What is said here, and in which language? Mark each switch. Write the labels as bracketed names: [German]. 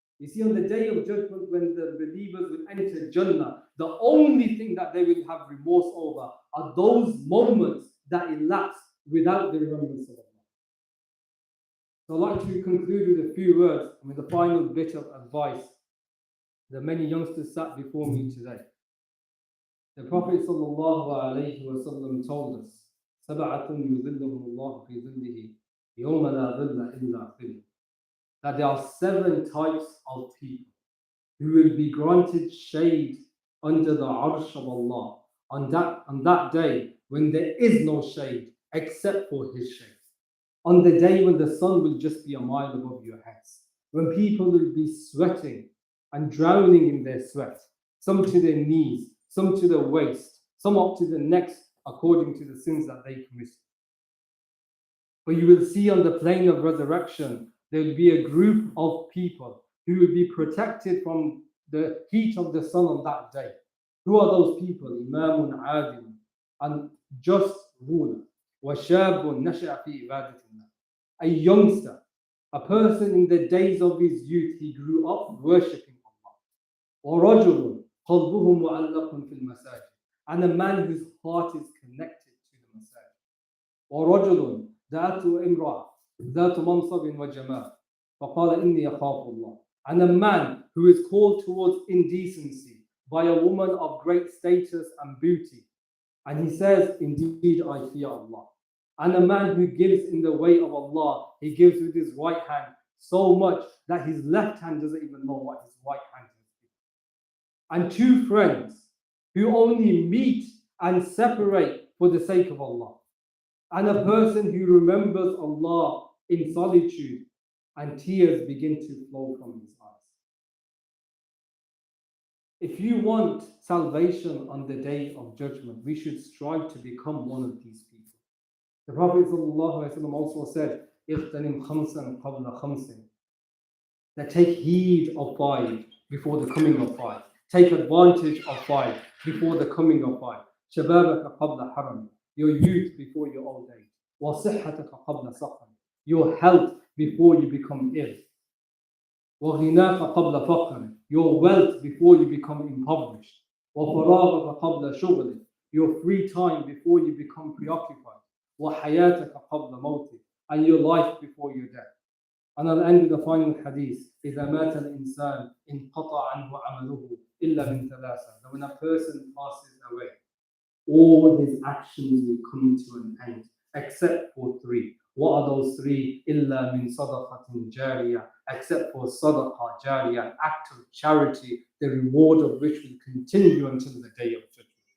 [English] You see, on the day of judgment, when the believers will enter Jannah, the only thing that they will have remorse over are those moments that elapse without the remembrance of Allah. So I'd like to conclude with a few words, and with the final bit of advice that many youngsters sat before me today. The Prophet ﷺ told us, [Arabic] سَبَعَةٌ يُظِلُّهُمُ اللَّهُ فِي ظِلِّهِ يَوْمَ لَا ظِلَّ إِلَّا ظِلُّ. [English] That there are 7 types of people who will be granted shade under the arsh of Allah on that day when there is no shade except for His shade. On the day when the sun will just be a mile above your heads, when people will be sweating and drowning in their sweat, some to their knees, some to the waist, some up to the necks, according to the sins that they committed. But you will see on the plane of resurrection, there will be a group of people who will be protected from the heat of the sun on that day. Who are those people? [Arabic] Imamun adil, [English] and just ruler. [Arabic] وَشَابٌ نَشَأَ فِي عِبَادَةِ اللَّهِ. [English] A youngster, a person in the days of his youth, he grew up worshipping Allah. [Arabic] وَرَجُلٌ قَلْبُهُ مُعَلَّقٌ فِي الْمَسَاجِدِ. [English] And a man whose heart is connected to the masajid. [Arabic] وَرَجُلٌ دعته امرأة ذات منصب وجمال فقال إني أخاف الله. [English] And a man who is called towards indecency by a woman of great status and beauty, and he says, indeed I fear Allah. And a man who gives in the way of Allah, he gives with his right hand so much that his left hand doesn't even know what his right hand is. And 2 friends who only meet and separate for the sake of Allah. And a person who remembers Allah in solitude and tears begin to flow from his eyes. If you want salvation on the day of judgment, we should strive to become one of these people. The Prophet ﷺ also said, [Arabic] اغتنم خمسا قبل خمس. [English] That take heed of 5 before the coming of 5. Take advantage of 5 before the coming of 5. [Arabic] شبابك قبل حرم. [English] Your youth before your old age. [Arabic] وصحتك قبل سقم. [English] Your health before you become ill. [Arabic] وغناك قبل فقر. [English] Your wealth before you become impoverished. [Arabic] وفراغك قبل شغلك. [English] Your free time before you become preoccupied. [Arabic] وحياتك قبل موتك. [English] And your life before your death. And I'll end with the final hadith. [Arabic] إذا مات الإنسان انقطع عنه عمله إلا من ثلاثة. [English] That when a person passes away, all his actions will come to an end, except for 3. What are those 3? [Arabic] إلا من صدقة جارية. [English] Except for sadaqah jariyah, an act of charity, the reward of which will continue until the day of judgment.